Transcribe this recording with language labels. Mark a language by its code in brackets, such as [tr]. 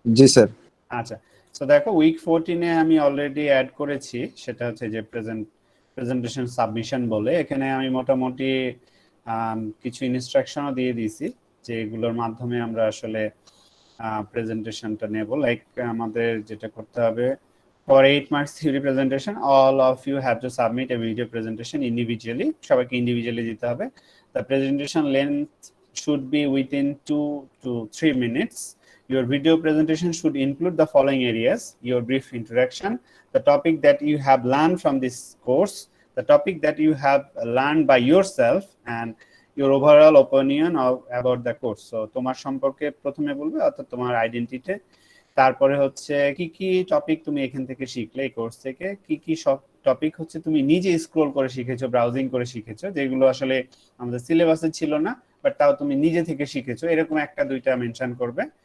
[bn] জি sir. আচ্ছা, so দেখো week 14 এ আমি অলরেডি অ্যাড করেছি, সেটা হচ্ছে যে প্রেজেন্টেশন সাবমিশন বলে। এখানে আমি মোটামুটি কিছু ইনস্ট্রাকশনও দিয়ে দিয়েছি, যে এগুলোর মাধ্যমে আমরা আসলে প্রেজেন্টেশনটা নেব। লাইক আমাদের যেটা করতে হবে, [en] for 8 marks theory presentation, all of you have to submit a video presentation individually. [bn] সবাইকে ইন্ডিভিজুয়ালি দিতে হবে। [en] The presentation length should be within 2 to 3 minutes. Your video presentation should include the following areas: your brief introduction, the topic that you have learned from this course, the topic that you have learned by yourself, and your overall opinion about the course. [bn] So তোমার সম্পর্কে প্রথমে বলবে, অর্থাৎ তোমার identity, তারপরে হচ্ছে কি কি টপিক তুমি এখান থেকে শিখলে, এই কোর্স থেকে কি কি সব টপিক হচ্ছে তুমি নিজে স্ক্রল করে শিখেছো, ব্রাউজিং করে শিখেছো, যেগুলো আসলে আমাদের সিলেবাসে ছিল না, বাট তাও তুমি নিজে থেকে শিখেছো, এরকম একটা দুইটা মেনশন করবে।